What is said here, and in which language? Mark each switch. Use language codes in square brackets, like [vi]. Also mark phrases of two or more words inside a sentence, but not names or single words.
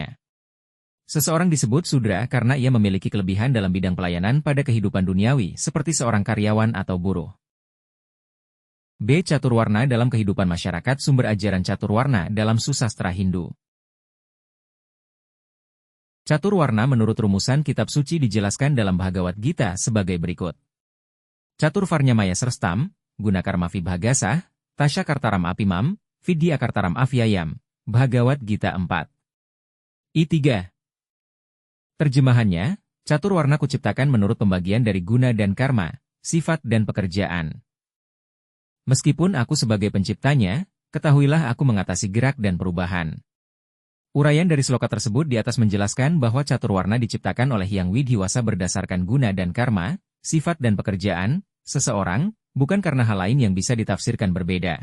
[id] Seseorang disebut sudra karena ia memiliki kelebihan dalam bidang pelayanan pada kehidupan duniawi seperti seorang karyawan atau buruh. B. Caturwarna dalam kehidupan masyarakat. Sumber ajaran caturwarna dalam susastra Hindu. Caturwarna menurut rumusan kitab suci dijelaskan dalam Bhagavad Gita sebagai berikut. [sa] Catur Varnyamaya Srestam, Gunakarma Vibhagasah, Tasya Kartaram Apimam, Vidhi Akartaram Avyayam. [id] Bhagavad Gita 4. I3. Terjemahannya, caturwarna kuciptakan menurut pembagian dari guna dan karma, sifat dan pekerjaan. Meskipun aku sebagai penciptanya, ketahuilah aku mengatasi gerak dan perubahan. Uraian dari sloka tersebut di atas menjelaskan bahwa caturwarna diciptakan oleh Hyang Widiwasa berdasarkan guna dan karma, sifat dan pekerjaan, seseorang, bukan karena hal lain yang bisa ditafsirkan berbeda.